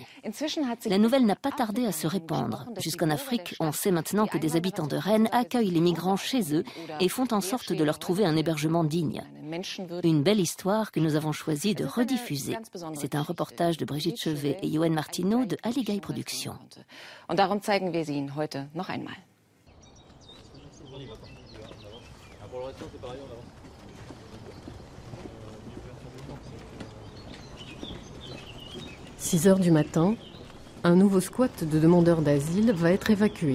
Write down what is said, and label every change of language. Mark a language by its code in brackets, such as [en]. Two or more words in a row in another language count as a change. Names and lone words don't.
[fr] La nouvelle n'a pas tardé à se répandre. Jusqu'en Afrique, on sait maintenant que des habitants de Rennes accueillent les migrants chez eux et font en sorte de leur trouver un hébergement digne. Une belle histoire que nous avons choisi de rediffuser. C'est un reportage de Brigitte Chevet et Yoann Martineau de Aligaï Productions. [de] Und darum zeigen wir sie Ihnen heute noch einmal. [fr] 6 heures du matin, un nouveau squat de demandeurs d'asile va être évacué.